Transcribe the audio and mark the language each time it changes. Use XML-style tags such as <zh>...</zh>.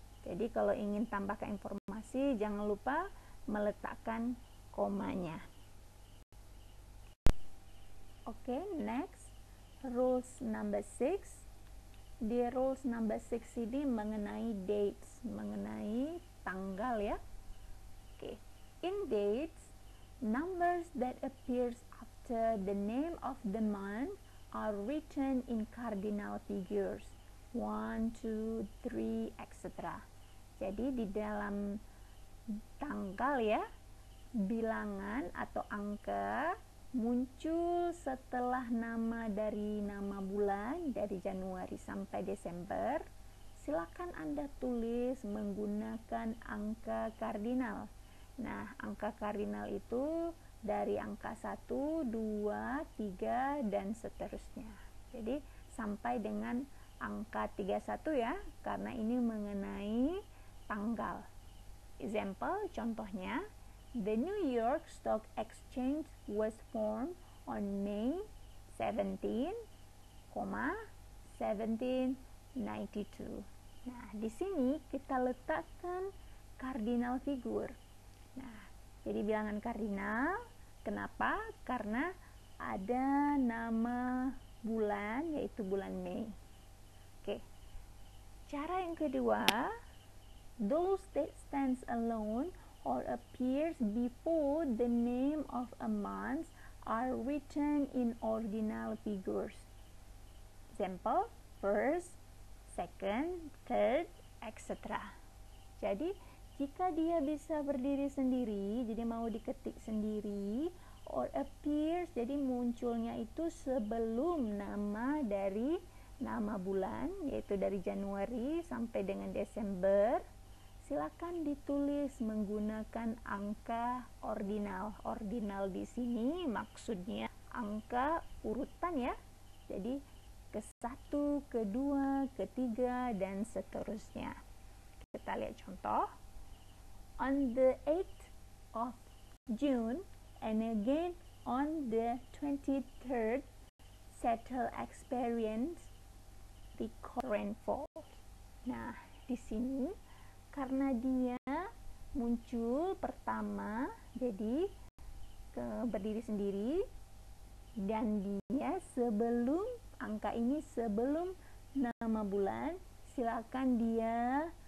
<id>Jadi kalau ingin tambahkan informasi jangan lupa meletakkan komanya.</id> <en>Oke, next, rules number 6.</en> <id>Di rules number 6 ini mengenai dates, mengenai tanggal ya.</id> <en>Oke, in dates, numbers that appears after the name of the month are written in cardinal figures, 1, 2, 3, etc.</en> <id>Jadi di dalam tanggal ya, bilangan atau angka muncul setelah nama dari nama bulan dari Januari sampai Desember. Silakan Anda tulis menggunakan angka kardinal. Nah, angka kardinal itu dari angka 1, 2, 3 dan seterusnya. Jadi sampai dengan angka 31 ya, karena ini mengenai tanggal.</id> <en>Example, contohnya, the New York Stock Exchange was formed on May 17, 1792.</en> <id>Nah, di sini kita letakkan cardinal figure. Nah, jadi bilangan kardinal, kenapa? Karena ada nama bulan, yaitu bulan Mei. Oke, cara yang kedua,</id> <en>those that stands alone or appears before the name of a month are written in ordinal figures. Example, first, second, third, etc.</en> <id>Jadi, jika dia bisa berdiri sendiri, jadi mau diketik sendiri,</id> <en>or appears,</en> <id>jadi munculnya itu sebelum nama dari nama bulan, yaitu dari Januari sampai dengan Desember, silakan ditulis menggunakan angka ordinal. Ordinal di sini maksudnya angka urutan ya. Jadi ke-1, ke-2, ke-3 dan seterusnya. Kita lihat contoh.</id> <en>On the 8th of June and again on the 23rd, Seattle experienced record rainfall.</en> <id>Nah, di sini karena dia muncul pertama, jadi berdiri sendiri, dan dia sebelum angka ini sebelum nama bulan, silakan dia</id>